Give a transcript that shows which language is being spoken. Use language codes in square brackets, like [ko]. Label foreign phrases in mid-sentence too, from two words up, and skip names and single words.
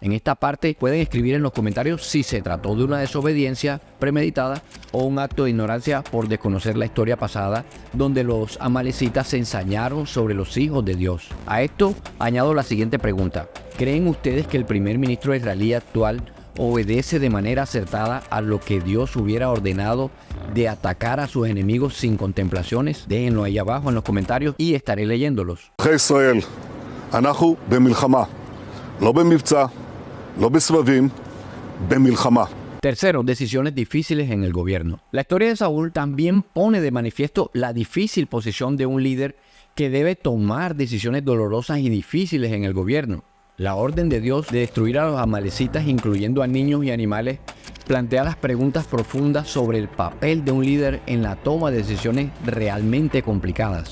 [es] En esta parte pueden escribir en los comentarios si se trató de una desobediencia premeditada o un acto de ignorancia por desconocer la historia pasada, donde los amalecitas se ensañaron sobre los hijos de Dios. A esto añado la siguiente pregunta: ¿creen ustedes que el primer ministro israelí actual obedece de manera acertada a lo que Dios hubiera ordenado de atacar a sus enemigos sin contemplaciones? Déjenlo ahí abajo en los comentarios y estaré leyéndolos. [he] ישראל, אנחנו במלחמה, לא במבצע, לא בסבבים, במלחמה. [es] Tercero, decisiones difíciles en el gobierno. La historia de Saúl también pone de manifiesto la difícil posición de un líder que debe tomar decisiones dolorosas y difíciles en el gobierno. La orden de Dios de destruir a los amalecitas, incluyendo a niños y animales, plantea las preguntas profundas sobre el papel de un líder en la toma de decisiones realmente complicadas.